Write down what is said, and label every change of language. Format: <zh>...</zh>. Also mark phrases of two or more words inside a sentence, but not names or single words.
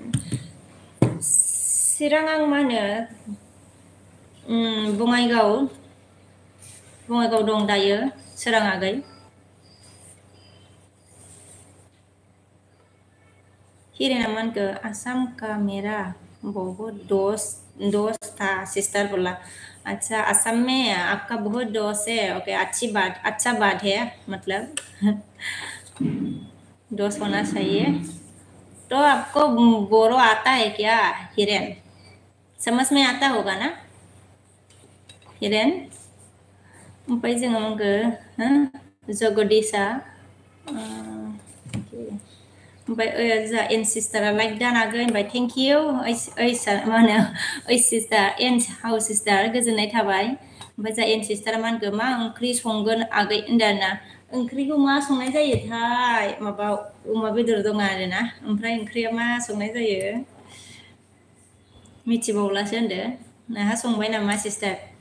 <brx>चिरां आं मा होनो बङाइगाव दं दायो सोरां आगै हिरेना मा होनखो</brx> <hi>आसाम का मेरा बहुत दोस्त था सिस्टर बोला अच्छा असम में आपका बहुत दोस्त है ओके अच्छा बात है मतलब दोस्त होना चाहिए तो आपको बोरो आता है क्या हिरेन समझ में आता होगा ना हिरेन</hi> <brx>ओमफ्राय जोङो मा होनखो जगदीशा ओमफ्राय जोंहा एन सिस्टारा लाइक दानागै होनबाय</brx> <en>thank you</en> <brx>मा होनो ओइ सिस्टार एन हाउस सिस्टार गोजोननाय थाबाय ओमफ्राय जोंहा एन सिस्टारा मा होनखो मा ओंख्रि संगोन आगै होनदों आरोना ओंख्रिखौ मा संनाय जायोथाय माबा अमा बेदर दं आरोना ओमफ्राय ओंख्रिया मा संनाय जायो मिथिबावलासो होनदो नोंहा संबाय नामा सिस्टार</brx>